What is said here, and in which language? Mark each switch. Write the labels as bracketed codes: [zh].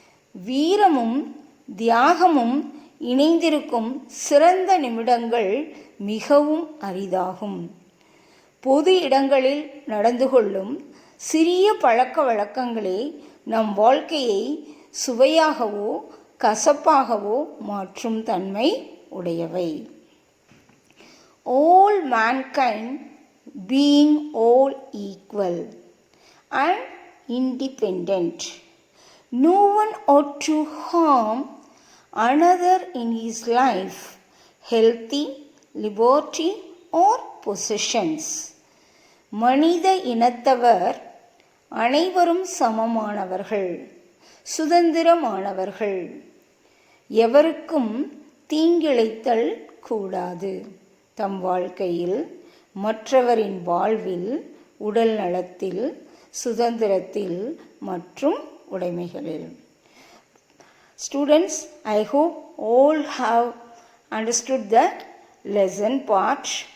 [ta] வீரமும் தியாகமும் இணைந்திருக்கும் சிறந்த நிமிடங்கள் மிகவும் அரிதாகும். பொது இடங்களில் நடந்து கொள்ளும் சிறிய பழக்க வழக்கங்களே நம் வாழ்க்கையை சுவையாகவோ கசப்பாகவோ மாற்றும் தன்மை உடையவை. [en] All mankind being all equal and independent, no one ought to harm another in his life, healthy, liberty or possessions. [ta] மனித இனத்தவர் அனைவரும் சமமானவர்கள், சுதந்திரமானவர்கள். எவருக்கும் தீங்கிழைத்தல் கூடாது. தம் வாழ்க்கையில், மற்றவரின் வாழ்வில், உடல் நலத்தில், சுதந்திரத்தில் மற்றும் உடைமைகளில். [en] Students, I hope all have understood the lesson part.